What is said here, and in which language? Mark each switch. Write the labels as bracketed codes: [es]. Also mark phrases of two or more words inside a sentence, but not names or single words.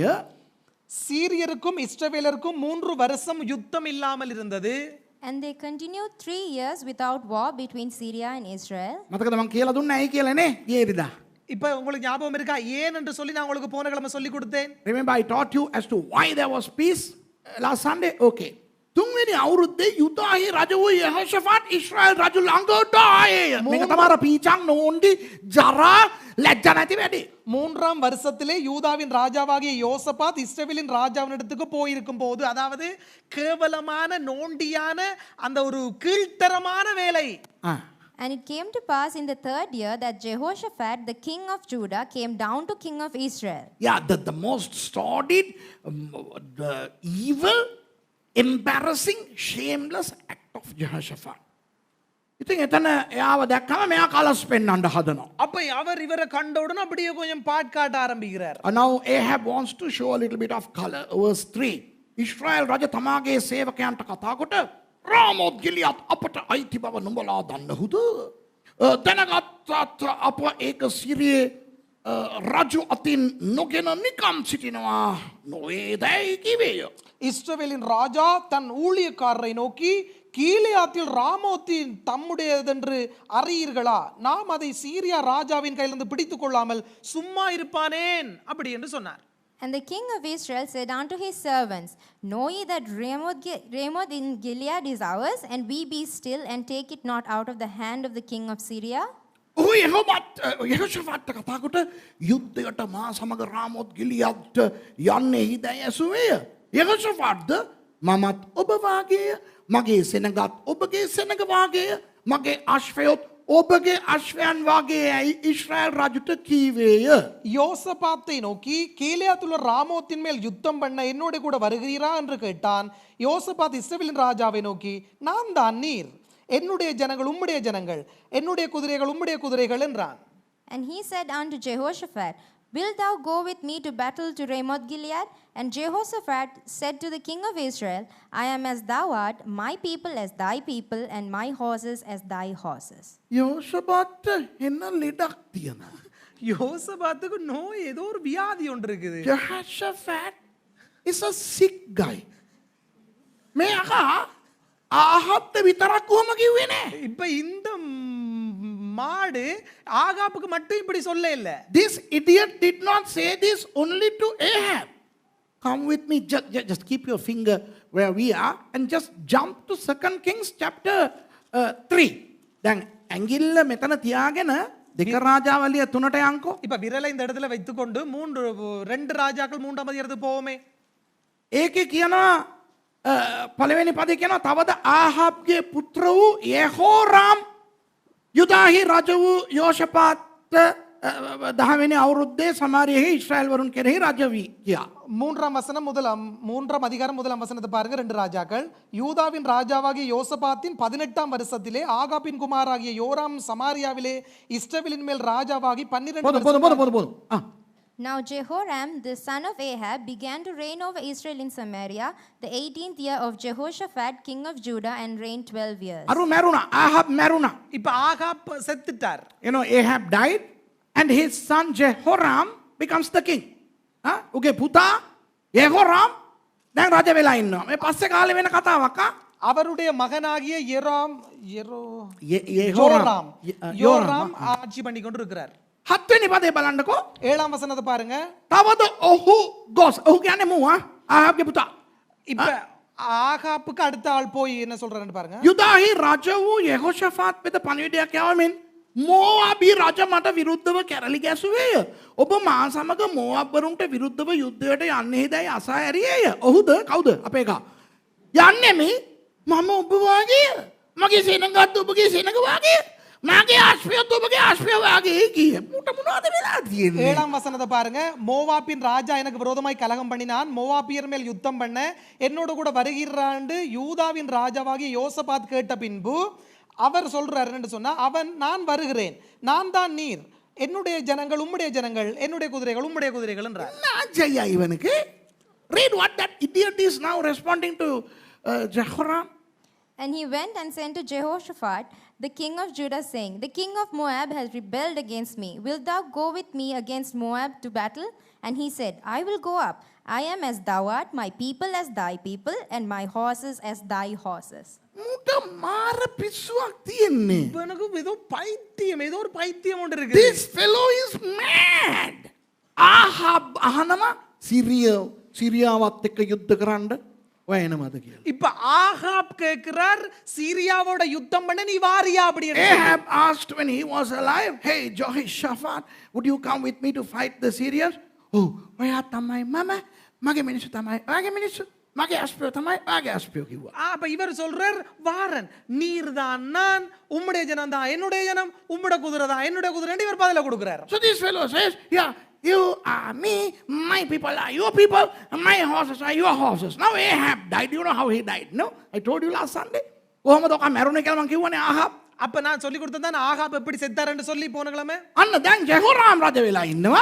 [ta] சீரியருக்கும் இஸ்ரவேலருக்கும் 3 வருஷம் யுத்தம் இல்லாமல் இருந்தது. [en] And they continued 3 years without war between Syria and Israel. [si] මතකද මම කියලා දුන්නා ඇයි කියලා නේ ගියේ ඉරිදා. [ta] இப்ப உங்களுக்கு ஞாபகம் இருக்கா ஏன் என்று சொல்லி நான் உங்களுக்கு போன கிழமை சொல்லி கொடுத்தேன். [en] Remember I taught you as to why there was peace last Sunday? Okay. [si] තුන්වෙනි අවුරුද්දේ යුදාහි රජ වූ යහෝෂාෆාට් ඊශ්‍රායල් රජු ළඟට ආයේය. මේක තමයි පීචං නෝන්ඩි ජරා ලැජ්ජා නැති වැඩි. [ta] 3ஆம் வருஷத்திலே யூதாவின் ராஜாவாகிய யோசபாத் இஸ்ரவேலின் ராஜாவினிடத்துக்கு போயிருக்கும் போது, அதாவது கேவலமான நோண்டியான அந்த ஒரு கீழ்த்தரமான வேலை. [en] And it came to pass in the 3rd year that Jehoshaphat, the king of Judah, came down to king of Israel. Yeah, the most sordid, the evil, embarrassing, shameless act of Jehoshaphat. [si] ඉතින් එතන එයාව දැක්කම මෙයා කලස් පෙන්වන්න හදනවා. [ta] அப்ப அவர் இவரை கண்ட உடனே அப்படியே கொஞ்சம் பாட்காட்ட ஆரம்பிக்கிறார். [en] Now Ahab wants to show a little bit of color. Verse 3. [si] ඉස්රායල් රජ තමාගේ සේවකයන්ට කතා කොට රාමෝත් ගිලියත් අපට අයිති බව නුඹලා දන්නහුද? දැනගත්තත් අප ඒක සිරියේ රජු අතින් නොගෙන නිකම් සිටිනවා නොවේදැයි කිවේය. [ta] இஸ்ரவேலின் ராஜா தன் ஊழியக்காரரை நோக்கி, கீலேயாத்தில் ராமோத்தின் தம்முடையதென்று அறியீர்களா? நாம் அதை சீரியா ராஜாவின் கையிலிருந்து பிடித்துக் கொள்ளாமல் சும்மா இருப்பானேன் அப்படி என்று சொன்னார். [en] And the king of Israel said unto his servants, Know ye that Ramoth in Gilead is ours, and we be still, and take it not out of the hand of the king of Syria? [si] ඔහු යහෝෂාෆාට්ට කතා කොට යුද්ධයට මා සමග රාමෝත් ගිලියද්ට යන්නේහි දැයි ඇසුවේය. යහෝෂාෆාට්ද මමත් ඔබ වාගේය, මගේ සෙනගත් ඔබගේ සෙනග වාගේය, මගේ අශ්වයොත් ඔබගේ අශ්වයන් වාගේයයි ඉස්රායල් රජුට කීවේය. [ta] யோசபாத்தை நோக்கி, கீலேயாத்துள்ள ராமோத்தின் மேல் யுத்தம் பண்ண என்னோட கூட வருகிறீரா என்று கேட்டான். யோசபாத் இஸ்ரவேலின் ராஜாவை நோக்கி, நான் தான் நீர், என்னுடைய ஜனங்கள் உம்முடைய ஜனங்கள், என்னுடைய குதிரைகள் உம்முடைய குதிரைகள் என்றான். [en] And he said unto Jehoshaphat, Wilt thou go with me to battle to Ramoth Gilead? And Jehoshaphat said to the king of Israel, I am as thou art, my people as thy people, and my horses as thy horses. [si] යෝෂාෆාට්ට එන්න ලෙඩක් තියෙනවා. [ta] யோசபாத்துக்கு நோய், ஏதோ ஒரு வியாதி ஒன்று இருக்குது. [en] Jehoshaphat is a sick guy. [si] මේ අකා ආහත්ත විතරක් කොහොම කිව්වේ නෑ. [ta] இப்ப இந்த மாடு ஆகாப்புக்கு மட்டும் இப்படி சொல்ல இல்ல. [en] This idiot did not say this only to Ahab. Come with me, just keep your finger where we are and just jump to 2 Kings chapter 3. [si] දැන් ඇඟිල්ල මෙතන තියාගෙන දෙක රාජාවලිය 3ට යන්කෝ. [ta] இப்ப விரலை இந்த இடத்துல வைத்துக்கொண்டு 2 ராஜாக்கள் 3ஆம் அதிகாரத்துக்கு போவோமே. [si] ඒකේ කියනවා පළවෙනි පදේ කියනවා තවද ආහාබ්ගේ පුත්‍ර වූ යෙහෝරාම් යුදාහි රජ වූ යෝෂපාත් 10වෙනි අවුරුද්දේ සමාරියෙහි ඉස්රායල් වරුන් කෙරෙහි රජ වී කියා. [ta] 3ஆம் அதிகாரம் 1ஆம் வசனத்தை பாருங்க. 2 ராஜாக்கள். யூதாவின் ராஜாவாகிய யோசபாத்தின் 18ஆம் வருஷத்திலே ஆகாபின் குமாராகிய யோராம் சமாரியாவிலே இஸ்ரவேலின் மேல் ராஜாவாகி 12 [en] Now Jehoram, the son of Ahab, began to reign over Israel in Samaria, the 18th year of Jehoshaphat, king of Judah, and reigned 12 years. [si] අරු මැරුණා. ආහාබ් මැරුණා. [ta] இப்ப ஆகாப் செத்துட்டார். [en] You know, Ahab died and his son Jehoram becomes the king. [si] උගේ පුතා යෙහෝරාම් දැන් රජ වෙලා ඉන්නවා. මේ පස්සේ කාලේ වෙන කතාවක්. [ta] அவருடைய மகனாகிய யோராம் ஆட்சி பண்ணி கொண்டு இருக்கிறார். [si] 7වෙනි පදේ බලන්නකෝ. [ta] 7ஆம் வசனத்தை பாருங்க. [si] තවද ඔහු ගොස්. ඔහු කියන්නේ මූ ආහාබ්ගේ පුතා. [ta] இப்ப ஆகாப்புக்கு அடுத்த ஆள் போய் என்ன சொல்றாருன்னு பாருங்க. [si] යුදාහි රජ වූ යෙහෝෂාෆාත් වෙත පණිවිඩයක් යවමින් මෝවාබී රජ මට විරුද්ධව කැරලි ගැසුවේය. ඔබ මා සමග මෝවාබ්වරුන්ට විරුද්ධව යුද්ධයට යන්නේදැයි අසා ඇරියේය. ඔහුද කවුද අපේ එකා? යන්නෙමි මම ඔබ වාගේ මගේ සේනගත් ඔබගේ සේනග වාගේ මගේ ආශ්‍රයත් ඔබගේ ආශ්‍රය වාගේ කිය. මුට මොනවද වෙලා තියෙන්නේ? [ta] 7ஆம் வசனத்தை பாருங்க. மோவாபின் ராஜா எனக்கு விரோதமாய் கலகம் பண்ணினான், மோவாபியர் மேல் யுத்தம் பண்ண என்னோட கூட வருகிறாண்டு யூதாவின் ராஜாவாகிய யோசபாத் கேட்ட பின்பு அவர் சொல்றாருன்னு சொன்னா, அவன் நான் வருகிறேன், நான் தான் நீர், என்னுடைய ஜனங்கள் உம்முடைய ஜனங்கள், என்னுடைய குதிரைகள் உம்முடைய குதிரைகள் என்றார். நாஜையா இவனுக்கு. [en] Read what that idiot is now responding to Jehoram. And he went and sent to Jehoshaphat, the king of Judah, saying, The king of Moab has rebelled against me. Wilt thou go with me against Moab to battle? And he said, I will go up. I am as thou art, my people as thy people, and my horses as thy horses. [si] මුට මාර පිස්සුවක් තියෙන්නේ. [ta] இவனுக்கு ஏதோ பைத்தியம், ஏதோ ஒரு பைத்தியம் ஒன்று இருக்கு. [en] This fellow is mad. [si] ආහාබ් අහනවා සිරියාවත් එක්ක යුද්ධ කරන්න ඔය එනවද කියලා. [ta] இப்ப ஆகாப் கேக்குறார், சீரியாவோட யுத்தம் பண்ண நீ வாரியா அப்படி. [en] Ahab asked when he was alive, hey Jehoshaphat, would you come with me to fight the Syrians? [si] Oh, ඔයා තමයි මම, මගේ මිනිස්සු තමයි ඔයාගේ මිනිස්සු, මගේ අස්පියෝ තමයි ඔයාගේ අස්පියෝ කිව්වා. [ta] அப்ப இவர் சொல்றார், வாரன் நீர் தான் நான், உம்முடைய ஜனம் தான் என்னுடைய ஜனம், உம்முடைய குதிரை தான் என்னுடைய குதிரை, இவர் பதில கொடுக்கிறார். [en] So this fellow says, yeah, you are me, my people are your people, my horses are your horses. Now Ahab died. You know how he died? No? I told you last Sunday. [si] කොහොමද ඔක මැරුණේ කියලා මං කිව්වනේ ආහාබ්. [ta] அப்ப நான் சொல்லி கொடுத்தேன் ஆகாப் எப்படி செத்தாருன்னு சொல்லி போன கிழமை. [si] අන්න දැන් ජෙහෝරාම් රජ වෙලා ඉන්නවා.